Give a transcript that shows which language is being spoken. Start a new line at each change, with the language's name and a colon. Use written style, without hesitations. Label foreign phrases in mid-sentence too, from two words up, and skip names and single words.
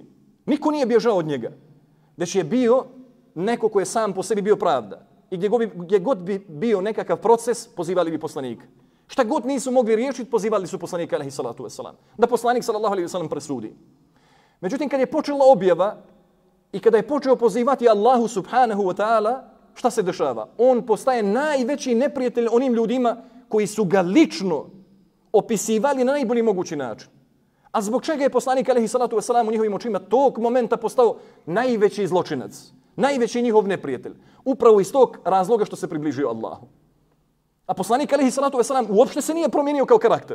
Bosnian: Niko nije bježao od njega. Već je bio neko ko je sam po sebi bio pravda. I gdje god bi bio nekakav proces, pozivali bi poslanika. Šta god nisu mogli riješiti, pozivali su poslanika
Arabic: عليه الصلاة والسلام.
Bosnian: Da poslanik
Arabic: صلى الله عليه وسلم
Bosnian: presudi. Međutim, kad je počela objava i kada je počeo pozivati Allahu
Arabic: سبحانه وتعالى,
Bosnian: šta se dešava? On postaje najveći neprijatelj onim ljudima koji su ga lično opisivali na najbolji mogući način. A zbog čega je poslanik
Arabic: عليه الصلاة والسلام
Bosnian: u njihovim očima tog momenta postao najveći zločinac, najveći njihov neprijatelj? Upravo iz tog razloga što se približio Allahu. A poslanik
Arabic: عليه الصلاة والسلام
Bosnian: uopšte se nije promijenio kao karakter.